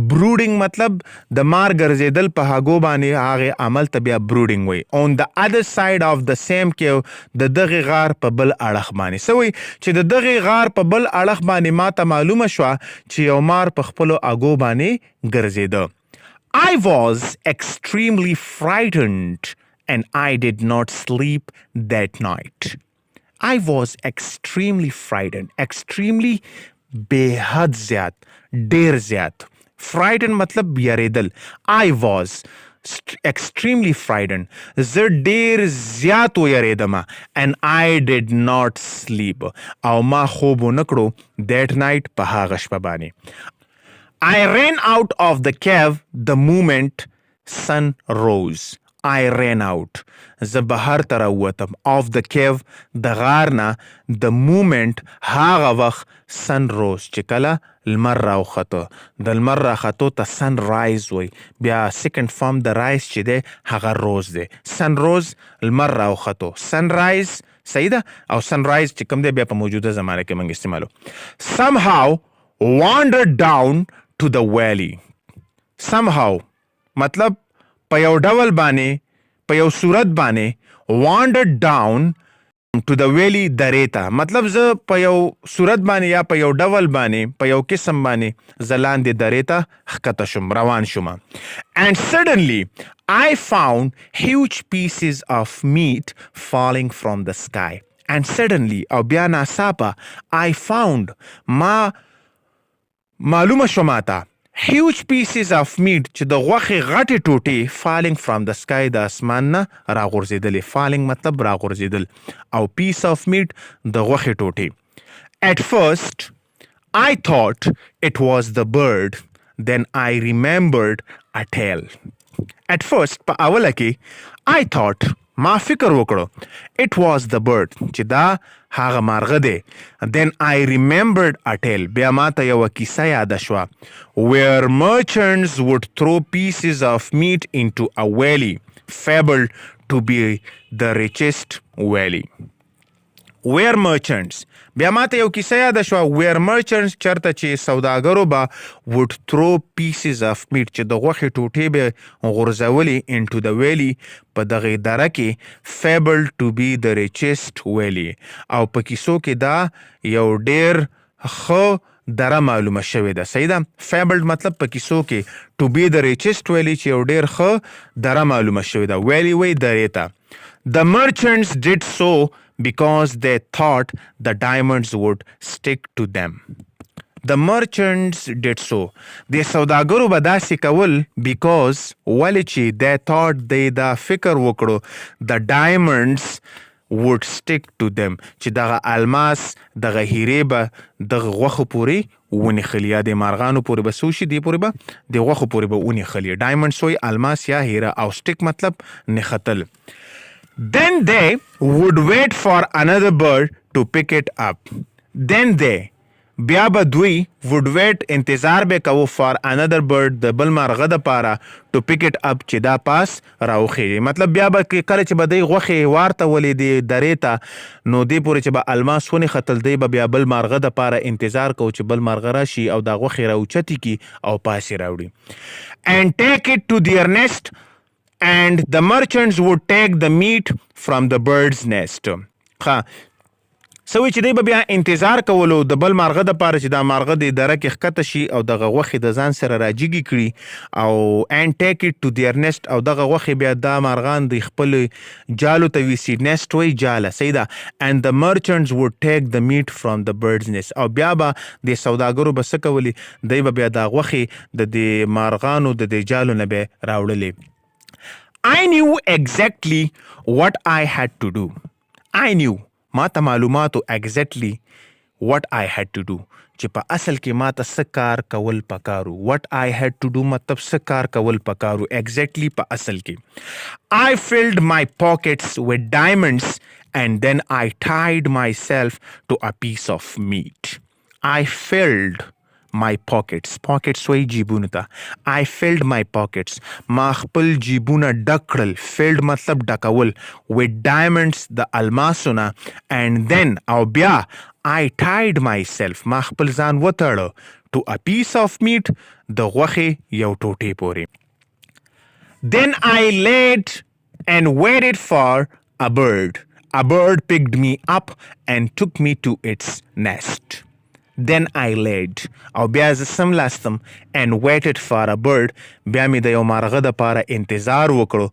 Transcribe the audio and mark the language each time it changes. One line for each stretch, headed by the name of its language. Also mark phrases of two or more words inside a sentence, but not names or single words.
Pashto: brooding مطلب د مار ګرځېدل په هګو باندې هغې عمل ته بیا brooding وایي.
English: on the other side of the same cave
Pashto: د دغې غار په بل اړخ باندې څه وایي چې د دغې غار په بل اړخ باندې ما ته معلومه شوه چې یو مار په خپلو هګو باندې ګرځېده.
English: I was extremely frightened and I did not sleep that night. I was extremely frightened.
Pashto: Extremely बेहद زیات ډیر زیات. frightened مطلب یریدل.
English: I was extremely frightened.
Pashto: زه ډیر زیات ویریدم
English: and I did not sleep
Pashto: او ما خوب ونه کړو
English: that night
Pashto: په هغه شپه باندې.
English: I ran out of the cave the moment sun rose. I ran out.
Pashto: زه بهر ته راووتم
English: of the cave
Pashto: د غار نه
English: the moment
Pashto: هغه وخت
English: sun rose
Pashto: چې کله لمر راوخته. د لمر راختو ته
English: sun rise
Pashto: وایي. بیا
English: second form
Pashto: د rise چې دی هغه rose دی.
English: sun rose
Pashto: لمر راوختو. sunrise صحیح ده او sunrise چې کوم دی بیا په موجوده زمانه کې موږ استعمالو.
English: somehow wandered down to the valley.
Pashto: somehow مطلب په یو ډول باندې په یو صورت باندې
English: wandered down to the valley
Pashto: درې ته مطلب زه په یو صورت باندې یا په یو ډول باندې په یو قسم باندې زه لاندې درې ته ښکته شم روان شم.
English: and suddenly I found huge pieces of meat falling from the sky. and suddenly
Pashto: او بیا ناڅاپه
English: I found
Pashto: ما معلومه شو ماته
English: huge pieces of meat
Pashto: چې د غوښې غټې ټوټې
English: falling from the sky
Pashto: د اسمان نه راغورځېدلې. falling مطلب راغورځېدل او
English: piece of meat
Pashto: د غوښې ټوټې.
English: at first I thought it was the bird then I remembered a tale. at first
Pashto: په اوله کې
English: I thought
Pashto: ما فکر وکړو
English: it was the bird
Pashto: چې دا هغه مارغه دی.
English: then I remembered a tale
Pashto: بیا ما ته یوه کیسه یاده شوه
English: where merchants would throw pieces of meat into a valley fabled to be the richest valley. where merchants
Pashto: بیا ما ته یو کیسه یاده شوه
English: where merchants
Pashto: چرته چې سوداګرو به
English: would throw pieces of meat
Pashto: چې د غوښې ټوټې به غورځولې
English: into the valley
Pashto: په دغې دره کې
English: fabled to be the richest valley
Pashto: او په کیسو کې دا یو ډیر ښه دره معلومه شوې ده. صحیح ده. fabled مطلب په کیسو کې
English: to be the richest valley
Pashto: چې یو ډیر ښه دره معلومه شوې ده. valley وایي درې ته.
English: the merchants did so because they thought the diamonds would stick to them. The merchants did so.
Pashto: د سوداګرو به داسې کول because ولې چې
English: they thought
Pashto: they دا فکر وکړو
English: the diamonds would stick to them
Pashto: چې دغه الماس دغه هیرې به دغه غوښو پورې ونښلي یا د مارغانو پورې به څه وشي دې پورې به د غوښو پورې به ونښلي. diamonds وایي الماس یا هیره او stick مطلب نښتل.
English: then they would wait for another bird to pick it up. then they
Pashto: بیا به دوی
English: would wait
Pashto: انتظار به کوو
English: for another bird
Pashto: د بل مارغه دپاره
English: to pick it up
Pashto: چې دا پاس راوخیږي. مطلب بیا به کله چې به دی غوښې وارته ولې د درې ته نو دې پورې چې به الماس ونښتل دی به بیا بل مارغه دپاره انتظار کوو چې بل مارغه راشي او دا غوښې راوچتې کړي او پاسې راوړي.
English: and take it to their nest and the merchants would take the meat from the bird's nest.
Pashto: سوی چې دی به بیا انتظار کولو د بل مارغه دپاره چې دا مارغه د دره کې ښکته شي او دغه غوښې د ځان سره راجګې کړي او
English: and take it to their nest
Pashto: او دغه غوښې بیا دا مارغان د خپلو جالو ته ویسي. nest وایي جاله. صحیح ده.
English: and the merchants would take the meat from the bird's nest
Pashto: او بیا به د سوداګرو به څه کولي دی به بیا دا غوښې د دې مارغانو د دې جالو نه به راوړلې.
English: I knew exactly what I had to do. I knew
Pashto: ماته معلوماتو
English: exactly what I had to do
Pashto: چې په اصل کې ماته څه کار کول پکارو.
English: what I had to do
Pashto: مطلب څه کار کول پکارو exactly په اصل کې.
English: I filled my pockets with diamonds and then I tied myself to a piece of meat. I filled my pockets
Pashto: وای جیبونو ته.
English: I filled my pockets
Pashto: ما خپل جیبونه ډک کړل. filled مطلب ډکول
English: with diamonds
Pashto: د الماسونه
English: and then
Pashto: او بیا
English: I tied myself
Pashto: ما خپل ځان وتړه
English: to a piece of meat
Pashto: د غوښې یو ټوټې پورې.
English: Then I laid and waited for a bird. A bird picked me up and took me to its nest. Then I laid
Pashto: او بیا زه سملاستم
English: and waited for a bird
Pashto: بیا مې د یو مارغه د پاره انتظار وکړو.